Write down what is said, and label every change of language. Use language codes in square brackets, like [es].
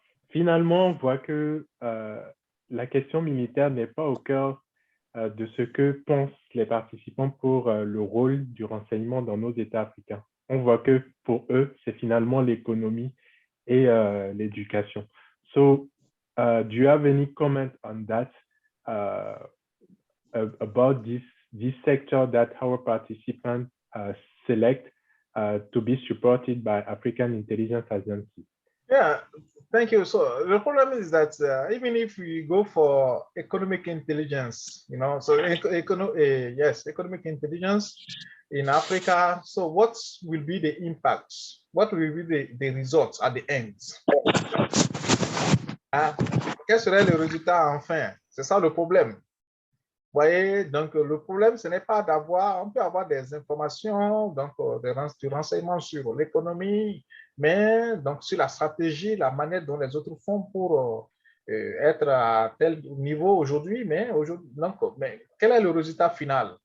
[fr] Finalement, on voit que la question militaire n'est pas au cœur de ce que pensent les participants pour le rôle du renseignement dans nos États africains. On voit que pour eux, c'est finalement l'économie et l'éducation. [en] So, do you have any comment on that about this sector that our participants select to be supported by African intelligence agencies? Yeah, thank you. So the problem is that even if we go for economic intelligence, so yes, economic intelligence in Africa. So what will be the impact? What will be the results at the end? [fr] Quel serait le résultat enfin? C'est ça le problème. Vous voyez, donc le problème, ce n'est pas d'avoir, on peut avoir des informations, donc du renseignement sur l'économie, mais donc sur la stratégie, la manière dont les autres font pour être à tel niveau aujourd'hui, mais quel est le résultat final?